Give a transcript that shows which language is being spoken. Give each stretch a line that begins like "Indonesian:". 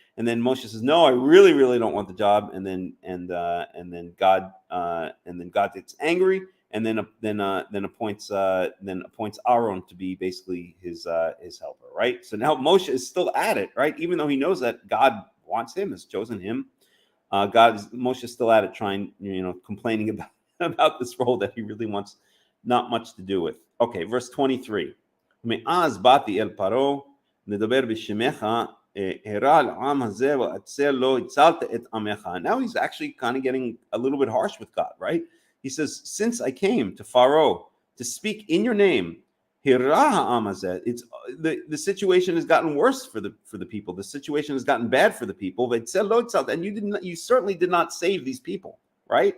English: And then Moshe says, "No, I really, really don't want the job." And then God gets angry, and then appoints Aaron to be basically his helper, right? So now Moshe is still at it, right? Even though he knows that God wants him, has chosen him, Moshe is still at it, trying, complaining about this role that he really wants not much to do with. Okay, verse 23.
Hebrew: מאז באתי אל פרעה לדבר בשמך הרע לעם הזה ואצל לו הצלת את עמך.
English: Now he's actually kind of getting a little bit harsh with God, right? He says, since I came to Pharaoh to speak in your name,
Hebrew: הרע העם הזה,
English: it's the situation has gotten worse for the people. The situation has gotten bad for the people.
Hebrew: ואצל לו הצלת,
English: and you certainly did not save these people, right?